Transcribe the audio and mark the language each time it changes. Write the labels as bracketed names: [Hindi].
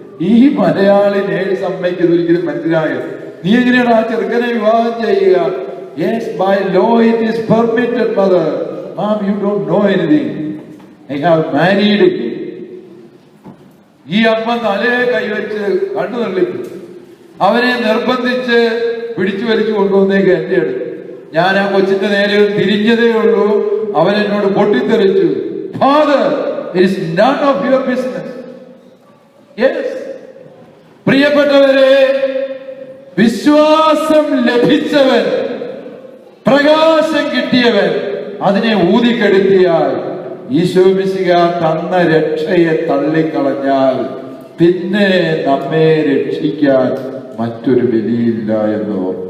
[Malayalam] ഈ മലയാളി നേഴ്സ് അമ്മയ്ക്ക് ഇതൊരിക്കലും മനസ്സിലായത്. നീ എങ്ങനെയാണ് ആ ചെറുക്കനെ വിവാഹം ചെയ്യുക? [English] Yes, by law it is permitted, mother. Mom, you don't know anything. I have married him. [Malayalam] ഈ അമ്മ തലയെ കൈവച്ച് കണ്ണു തള്ളിച്ചു. അവനെ നിർബന്ധിച്ച് പിടിച്ചു വലിച്ചു കൊണ്ടുവന്നേക്ക് എന്റെ അടുത്ത്. ഞാൻ ആ കൊച്ചിന്റെ നേരെ തിരിഞ്ഞതേ ഉള്ളൂ, അവൻ എന്നോട് പൊട്ടിത്തെറിച്ചു. [English] Father, it is none of your business. Yes. [Malayalam] പ്രിയപ്പെട്ടവരെ, വിശ്വാസം ലഭിച്ചവൻ, പ്രകാശം കിട്ടിയവൻ അതിനെ ഊതിക്കെടുത്തിയാൽ, ഈശോ മിശിഹ തന്ന രക്ഷയെ തള്ളിക്കളഞ്ഞാൽ പിന്നെ നമ്മെ രക്ഷിക്കാൻ മറ്റൊരു വിധിയില്ല എന്നോ.